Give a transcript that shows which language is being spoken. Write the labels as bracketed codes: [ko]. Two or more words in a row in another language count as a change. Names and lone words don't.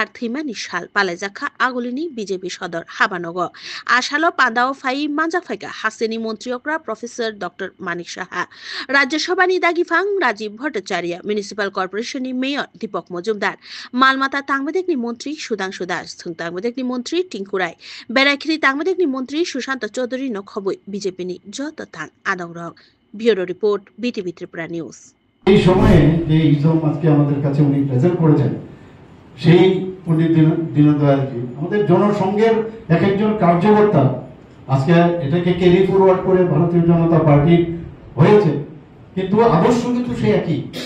[trp] थैमानि साल पालायजाखा आगुलिनि बीजेपी सदर हाबानगो आसालो पान्दाव फाइ मानजाक फाइका हास्टेनि मन्त्रि अक्रा [en] professor doctor [trp] मानिक साहा राज्यसभानि दागिफां राजीव भट्टाचार्य [en] municipal corporation [trp] मेयर दीपक मजुमदार मालमाता तांगमेदेखनि मन्त्रि सुधांशु दास थों तांगमेदेखनि मन्त्रि टिंकु राय बेरायखिरि तांगमेदेखनि मन्त्रि सुशांत चौधरी नखबै बीजेपीनि जत तां आदंग्रक [en] bureau report [trp] बीटीवी त्रिपुरा न्यूज। [bn] এই সময়ে যে ইজম আজকে আমাদের কাছে উনি প্রেজেন্ট করেছেন সেই পণ্ডিত দীনদয়ালজি আমাদের জনসংঘের এক একজন কার্যকর্তা আজকে এটাকে [en] carry forward [bn] করে ভারতীয় জনতা পার্টি হয়েছে, কিন্তু আদর্শ কিন্তু সেই একই।